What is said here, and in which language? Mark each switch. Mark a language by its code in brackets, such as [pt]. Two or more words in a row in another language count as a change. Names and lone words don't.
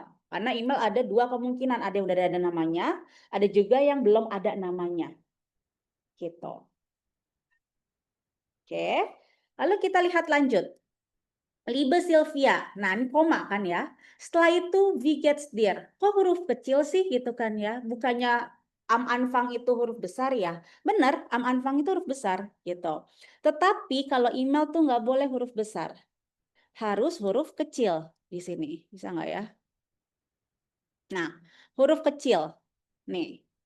[id] Karena email ada 2 kemungkinan, ada yang udah ada namanya, ada juga yang belum ada namanya. Gitu. Oke. Lalu kita lihat lanjut. Liebe Sylvia. Nah, ini koma kan ya. Setelah itu [de] wie geht's dir? [id] Kok huruf kecil sih gitu kan ya? Bukannya [de] am Anfang [id] itu huruf besar ya? Benar, [de] am Anfang [id] itu huruf besar gitu. Tetapi kalau email tuh nggak boleh huruf besar. Harus huruf kecil di sini. Bisa nggak ya? Nah, huruf kecil. Nih.